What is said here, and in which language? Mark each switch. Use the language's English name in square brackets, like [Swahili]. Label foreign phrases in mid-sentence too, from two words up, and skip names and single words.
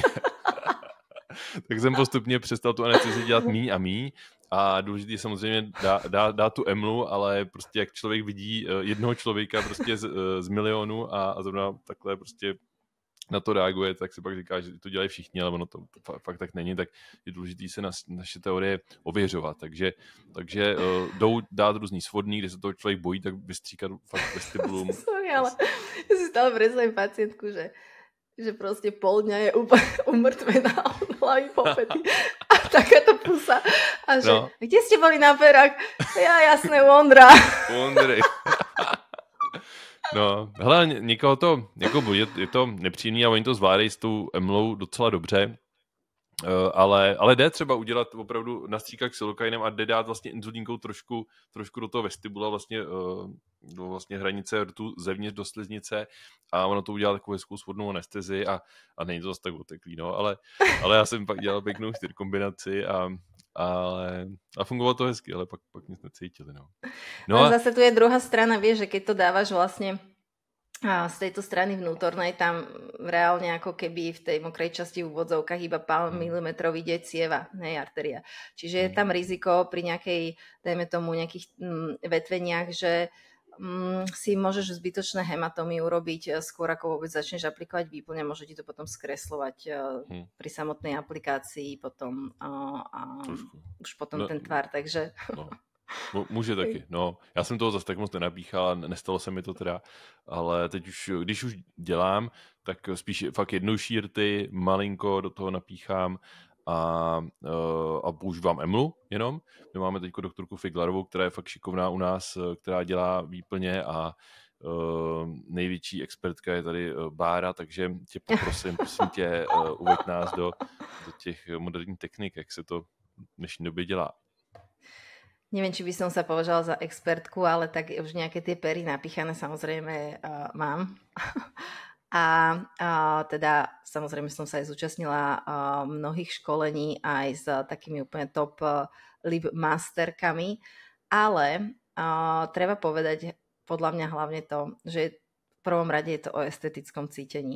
[Czech] Tak jsem postupně přestal tu anestezii dělat míň a míň a důležitý je samozřejmě dát tu emlu, ale prostě jak člověk vidí jednoho člověka prostě z milionu a zrovna takhle prostě na to reaguje, tak si pak říká, že to dělají všichni, ale ono to fakt tak není, tak je důležitý se naše teorie ověřovat. Takže jdou dát různý svodný, kde se toho člověk bojí, tak vystříkat fakt vestibulum. [Slovak] Sorry, ale ja si stále predstavím pacientku, že proste pol dňa je úplne umrtvená od hlavy po pety a takáto pusa. A že, kde ste boli na perách? Ja, jasné, u Ondra. [Czech] No, hele, někoho to, jako je to nepříjemný a oni to zvládají s tou emlou docela dobře, ale jde třeba udělat opravdu nastříkat xylokainem a jde dát vlastně inzulínkou trošku do toho vestibula, vlastně do vlastně hranice rtu zevnitř do sliznice a ono to udělá takovou hezkou svodnou anestezii a není to zase tak oteklý, no, ale já jsem pak dělal pěknou 4 kombinaci a fungovalo to hezky, ale pak nic necítili, no. [Slovak] A zase tu je druhá strana, vieš, že keď to dávaš vlastne z tejto strany vnútornej, tam reálne ako keby v tej mokrej časti v úvodzovkách iba pár milimetrov ide cieva, nej arteria. Čiže je tam riziko pri nejakej, dajme tomu, nejakých vetveniach, že si môžeš zbytočné hematómy urobiť skôr, ako vôbec začneš aplikovať výplň a môže ti to potom skreslovať pri samotnej aplikácii potom už potom ten tvar, takže... [Czech] No. Může taky, no. Já jsem toho zase tak moc nenapíchal, nestalo se mi to teda, ale teď už, když už dělám, tak spíš fakt jednodušší rty, malinko do toho napíchám a používám emlu jenom. My máme teď doktorku Figlarovou, která je fakt šikovná u nás, která dělá výplně a největší expertka je tady Bára, takže tě poprosím, prosím tě, uveď nás do těch moderních technik, jak se to v dnešní době dělá. [Slovak] Neviem, či by som sa považala za expertku, ale tak už nejaké tie pery napíchané samozrejme mám. A teda samozrejme som sa aj zúčastnila mnohých školení aj s takými úplne [English] top lib [Slovak] masterkami, ale treba povedať podľa mňa hlavne to, že v prvom rade je to o estetickom cítení.